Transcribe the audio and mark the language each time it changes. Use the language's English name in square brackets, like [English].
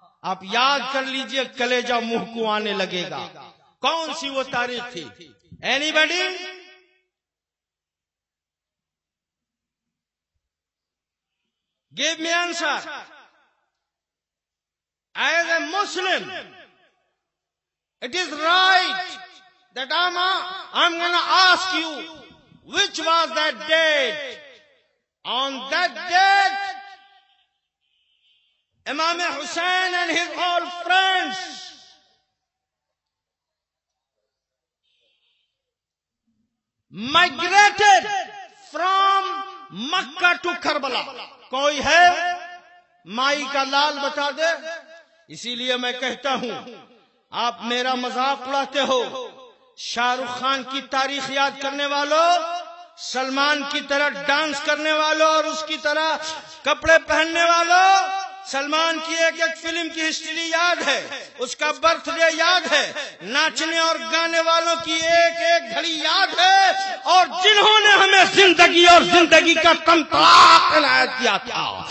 [Urdu] آپ یاد کر لیجئے، کلیجہ منہ کو آنے لگے گا. کون سی وہ تاریخ تھی؟ [English] Anybody? Give me answer. As a Muslim, it is right that I'm going to ask you, which was that date? On that date, Imam Hussein and his all friends migrated from Makkah to Karbala. [Urdu] کوئی ہے مائی کا لال بتا دے؟ اسی لیے میں کہتا ہوں آپ میرا مذاق اڑاتے ہو. شاہ رخ خان کی تاریخ یاد کرنے والوں، سلمان کی طرح ڈانس کرنے والوں اور اس کی طرح کپڑے پہننے والوں، سلمان کی ایک ایک فلم کی ہسٹری یاد ہے، اس کا برتھ ڈے یاد ہے، ناچنے اور گانے والوں کی ایک ایک گھڑی یاد ہے، اور جنہوں نے ہمیں زندگی اور زندگی کا تمطراق عنایت کیا تھا،